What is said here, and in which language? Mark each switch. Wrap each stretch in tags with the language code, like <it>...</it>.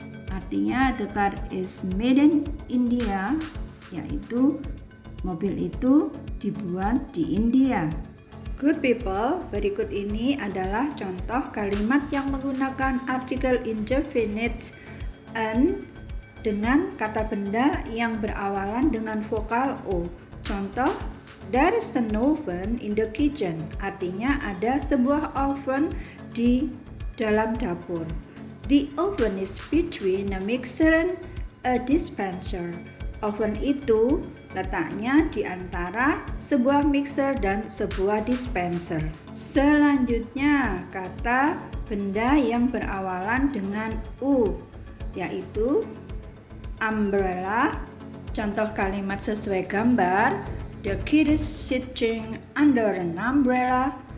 <id>Artinya</id> <en>the car is made in India,</en> <id>yaitu mobil itu dibuat di India. Good people, berikut ini adalah contoh kalimat yang menggunakan artikel indefinite an dengan kata benda yang berawalan dengan vokal O. Contoh,</id> <en>there is an oven in the kitchen.</en> <id>Artinya ada sebuah oven di dalam dapur.</id> <en>The oven is between a mixer and a dispenser.</en> <id>Oven itu letaknya di antara sebuah mixer dan sebuah dispenser. Selanjutnya, kata benda yang berawalan dengan U, yaitu umbrella. Contoh kalimat sesuai gambar.</id> <en>The kid is sitting under an umbrella.</en>